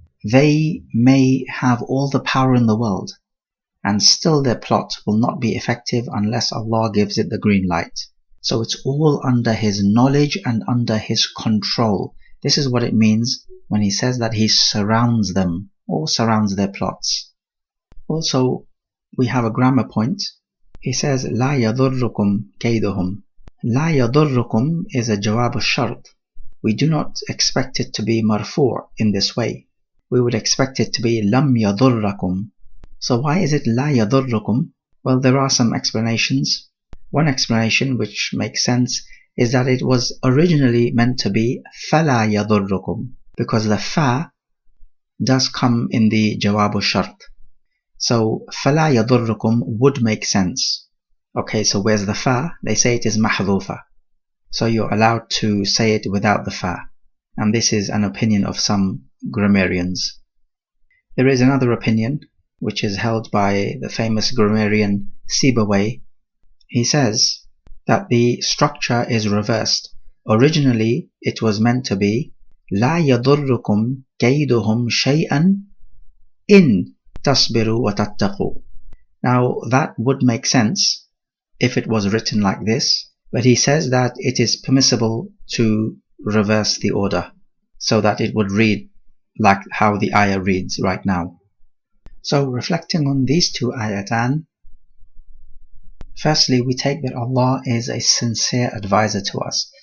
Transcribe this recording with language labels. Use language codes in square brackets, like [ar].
[en] They may have all the power in the world, and still their plot will not be effective unless Allah gives it the green light. So it's all under His knowledge and under His control. This is what it means when He says that He surrounds them or surrounds their plots. Also, we have a grammar point. He says, [ar] لا يضركم كيدهم. لا يضركم [en] is a jawab al-shart. We do not expect it to be marfu' in this way. We would expect it to be [ar] لم يضركم. [en] So why is it [ar] لا يضركم? [en] Well, there are some explanations. One explanation which makes sense is that it was originally meant to be [ar] فلا يضركم, [en] because the fa does come in the jawab al-shart. So [ar] فلا يضركم [en] would make sense. Okay, so where's the fa? They say it is mahdhufa. So you're allowed to say it without the fa. And this is an opinion of some grammarians. There is another opinion which is held by the famous grammarian Sibawayh. He says that the structure is reversed. Originally it was meant to be [ar] لا يضركم كيدهم شيئا إن تصبروا وتتقوا. [en] Now that would make sense if it was written like this, but he says that it is permissible to reverse the order so that it would read like how the ayah reads right now. So reflecting on these two ayatan, firstly we take that Allah is a sincere advisor to us.